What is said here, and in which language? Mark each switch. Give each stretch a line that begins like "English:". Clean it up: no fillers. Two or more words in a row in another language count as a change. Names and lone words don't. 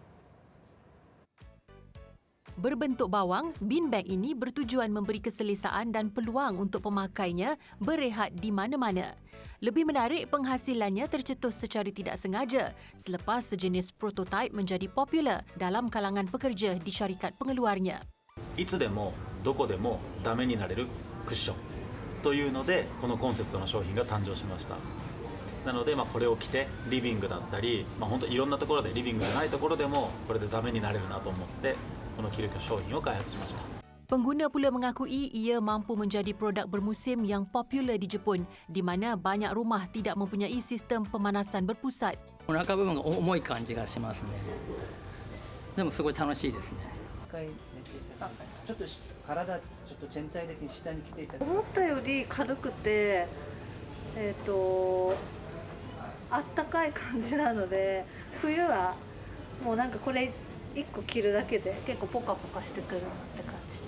Malay: Berbentuk bawang, beanbag ini bertujuan memberi keselesaan dan peluang untuk pemakainya berehat di mana-mana. Lebih menarik, penghasilannya tercetus secara tidak sengaja selepas sejenis prototipe menjadi popular dalam kalangan pekerja di syarikat pengeluarnya.
Japanese: いつでもどこでもダメになれるクッションというのでこのコンセプトの商品が誕生しました。なのでこれを着てリビングだったり本当いろんなところでリビングじゃないところでもこれでダメになれるなと思ってこの着る商品を開発しました。
Malay: Pengguna pula mengakui ia mampu menjadi produk bermusim yang popular di Jepun di mana banyak rumah tidak mempunyai sistem pemanasan berpusat.
Japanese: お腹部分が重い感じがしますね。でもすごい楽しいですね。ちょっと体ちょっと全体的に下に来ていただく。思ったより軽くてあったかい感じなので冬はもうなんかこれ1個着るだけで結構ポカポカしてくるなって感じ。